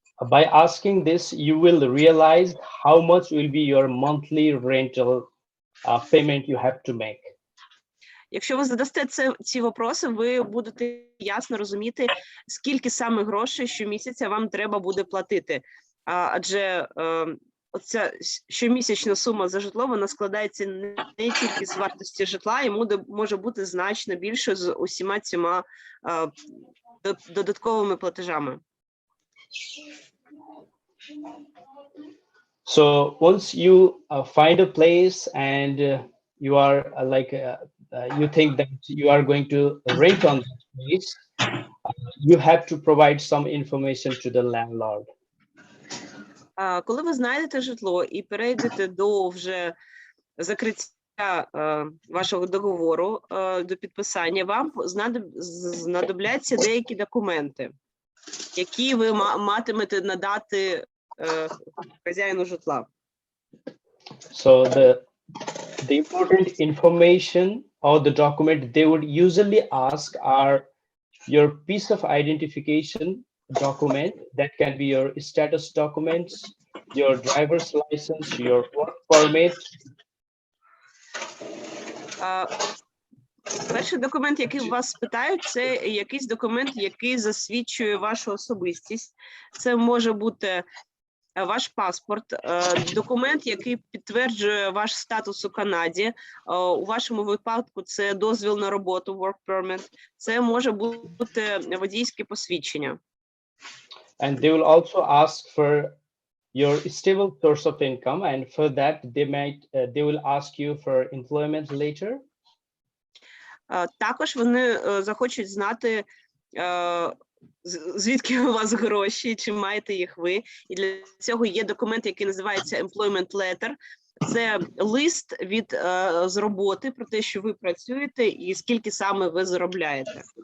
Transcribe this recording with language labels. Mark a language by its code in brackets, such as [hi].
[en] By asking this, you will realize how much will be your monthly rental payment you have to make. [uk] Якщо ви задасте ці вопроси, ви будете ясно розуміти, скільки саме грошей щомісяця вам треба буде платити. Адже оця щомісячна сума за житло, вона складається не тільки з вартості житла, і може бути значно більше з усіма цими додатковими платежами. [en] So once you find a place and you are you think that you are going to rent on that place, you have to provide some information to the landlord. [uk] Коли ви знайдете житло і перейдете до вже закриття вашого договору, до підписання, вам знадобляться деякі документи, які ви матимете надати хазяїну житла. [en] So the important information or the document they would usually ask are your piece of identification document, that can be your status documents, your driver's license, your work permit. [uk] Перший документ, який вас питають, це якийсь документ, який засвідчує вашу особистість. Це може бути ваш паспорт, документ, який підтверджує ваш статус у Канаді. У вашому випадку це дозвіл на роботу, work permit. Це може бути водійське посвідчення. [en] And they will also ask for your stable source of income, and for that they will ask you for employment letter. [uk] Також вони захочуть знати, звідки у вас гроші, чи маєте їх ви. І для цього є документ, який називається employment letter. Це лист з роботи про те, що ви працюєте і скільки саме ви заробляєте.